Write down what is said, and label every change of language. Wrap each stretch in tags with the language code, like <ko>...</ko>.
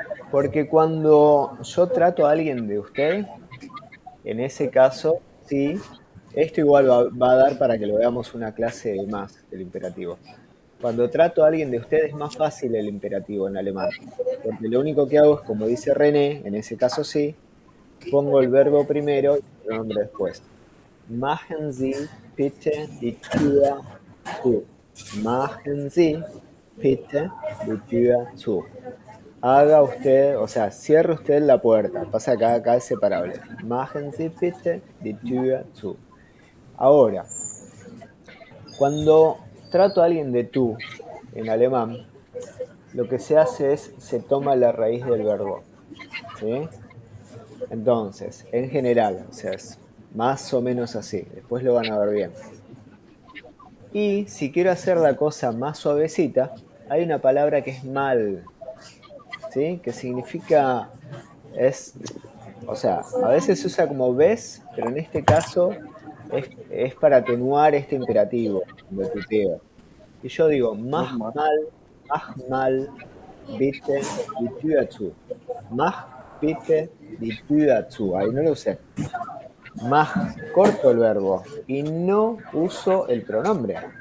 <es>Porque cuando yo trato a alguien de usted, en ese caso, sí, esto igual va a dar para que lo veamos una clase más del imperativo. Cuando trato a alguien de usted es más fácil el imperativo en alemán, porque lo único que hago es, como dice René, en ese caso sí, pongo el verbo primero y el pronombre después.</es> <de>Machen Sie bitte die Tür zu. Machen Sie bitte die Tür zu.</de> <es>Haga usted, o sea, cierre usted la puerta. Pasa acá es separable. Machen Sie bitte die Tür zu. Ahora, cuando trato a alguien de tú en alemán, lo que se hace es, se toma la raíz del verbo. ¿Sí? Entonces, en general, o sea, es más o menos así. Después lo van a ver bien. Y si quiero hacer la cosa más suavecita, hay una palabra que es mal. ¿Sí? Que significa, o sea, a veces se usa como ves, pero en este caso es para atenuar este imperativo de tuteo. Y yo digo,</es> <de>mach mal, bitte die Tür zu. Mach bitte die Tür zu.</de> <es>Ahí no lo usé. Mach, corto el verbo y no uso el pronombre.</es>